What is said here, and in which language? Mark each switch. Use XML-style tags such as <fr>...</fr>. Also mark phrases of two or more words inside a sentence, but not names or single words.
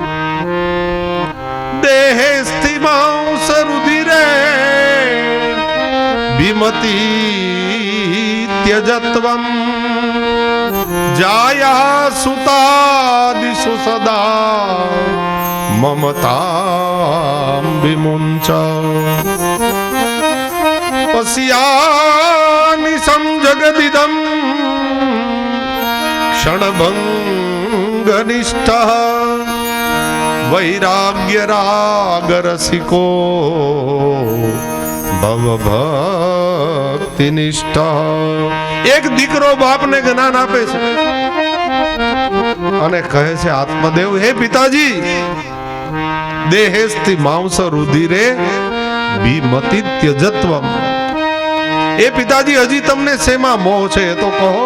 <sa>દેહે સ્થિમાંસ રુધિરે વિમતી ત્યજત્વમ જાયા સુતાદિષુ સદા મમતામ વિમુંચ પશ્યા जगदिदं क्षणभंग निष्ठः वैराग्य राग रसिको भव भक्ति निष्ठा।</sa> <gu>एक દીકરો બાપને જ્ઞાન આપે છે અને કહે છે આત્મદેવ, હે પિતાજી,</gu> <sa>દેહેસ્થી માંસ રુધિરે વિમતિ ત્યજત્વમ.</sa> <gu>એ પિતાજી, હજી તમને શેમાં મોહ છે એ તો કહો.</gu>